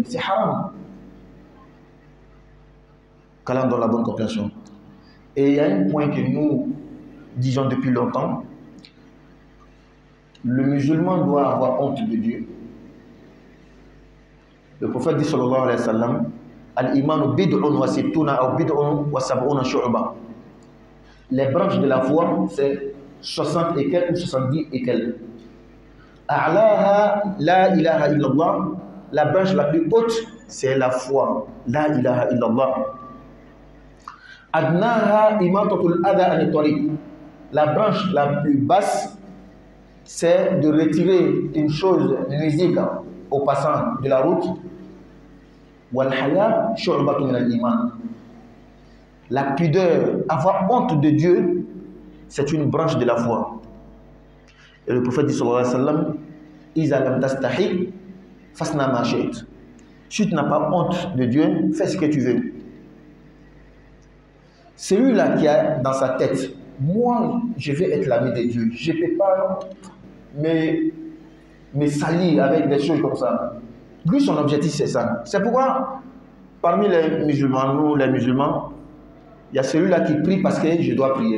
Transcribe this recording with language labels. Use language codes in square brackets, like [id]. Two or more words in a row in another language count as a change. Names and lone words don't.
[fr] C'est haram. Qu'Allah donne la bonne compréhension. Et il y a un point que nous disons depuis longtemps. Le musulman doit avoir honte de Dieu. Le prophète dit [ar] صلى الله عليه وسلم, الإيمان بضع وستون أو بضع وسبعون شعبة. [fr] Les branches de la foi, c'est 60 et quelques ou 70 et quelques. [ar] أعلاها لا إله إلا الله. [fr] La branche la plus haute, c'est la foi. [ar] لا إله إلا الله. أدناها إماطة الأذى عن الطريق. [fr] La branche la plus basse, c'est de retirer une chose nuisible au passant de la route. [ar] والحياء شعبة من الإيمان. [fr] La pudeur, avoir honte de Dieu, c'est une branche de la foi. Et le prophète dit [ar] صلى الله عليه وسلم, إذا لم تستحي فاصنع ما شئت. [fr] Si tu n'as pas honte de Dieu, fais ce que tu veux. Celui-là qui a dans sa tête, moi, je vais être l'ami de Dieu. Je ne peux pas me salir avec des choses comme ça. Lui, son objectif, c'est ça. C'est pourquoi, parmi les musulmans, nous, les musulmans, il y a celui-là qui prie parce que je dois prier.